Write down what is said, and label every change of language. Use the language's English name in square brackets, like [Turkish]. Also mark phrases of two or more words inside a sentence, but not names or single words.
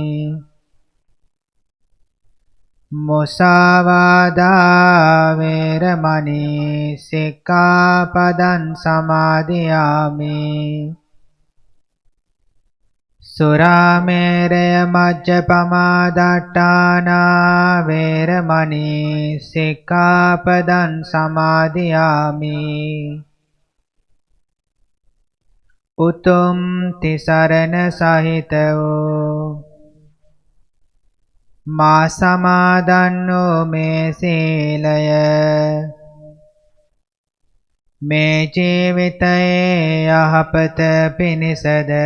[Pali] මුසාවාදා වේරමණී සික්ඛාපදං සමාදියාමි. සුරාමේරය මජ්ජපමා දට්ඨානා වේරමණී සික්ඛාපදං සමාදියාමි. [Sinhala] උතුම් තිසරණ සහිත වූ මා සමාදන් වූ මේ සීලය මේ ජීවිතයේ යහපත පිණිසද